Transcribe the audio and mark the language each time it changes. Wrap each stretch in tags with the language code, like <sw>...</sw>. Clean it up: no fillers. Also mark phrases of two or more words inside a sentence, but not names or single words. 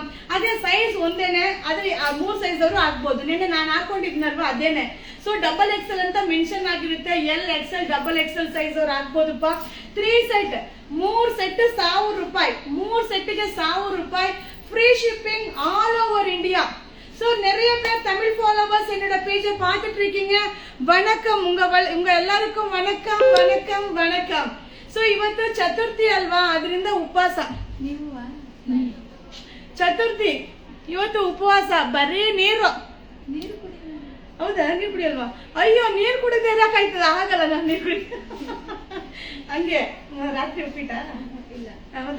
<kn>ಅದೇ ಸೈಜ್ ಒಂದೇನೆ, ಆದ್ರೆ 3 ಸೈಜ್ ಅವರು ಆಗ್ಬೋದು. ನಿನ್ನೆ ನಾನು ಹಾಕೊಂಡಿದ್ನಲ್ವಾ ಅದೇನೆ. ಸೊ</kn> <en>double XL</en> <kn>ಅಂತ ಮೆನ್ಷನ್ ಆಗಿರುತ್ತೆ, LXL XXL ಸೈಜ್ ಅವ್ರು ಆಗ್ಬೋದಪ್ಪ. 3 ಸೆಟ್, 3 ಸೆಟ್ 1000 ರೂಪಾಯಿ, 3 ಸೆಟ್ಗೆ 1000 ರೂಪಾಯಿ</kn> <en>free shipping all over India.</en> <ta>ஸோ நிறைய பேர் தமிழ் ஃபாலோவர்ஸ் என்னோட பேஜை பார்த்துட்டு இருக்கீங்க. வணக்கம், உங்க எல்லாருக்கும் வணக்கம்.</ta> <kn>ಸೊ ಇವತ್ತು ಚತುರ್ಥಿ ಅಲ್ವಾ, ಅದರಿಂದ ಉಪವಾಸ. ಚತುರ್ಥಿ ಇವತ್ತು ಉಪವಾಸ, ಬರೀ ನೀರು. ಹೌದಾ? ನೀರು ಕುಡಿಯಲ್ವಾ? ಅಯ್ಯೋ, ನೀರು ಕುಡಿದೇ ಇರಕಾಯ್ತದ? ಆಗಲ್ಲ, ನಾನು ನೀರು ಕುಡಿ. ಹಂಗೆ ರಾತ್ರಿ ಉಪ್ಪಿಟ್ಟ ಇಲ್ಲ, ಹೌದಾ?</kn>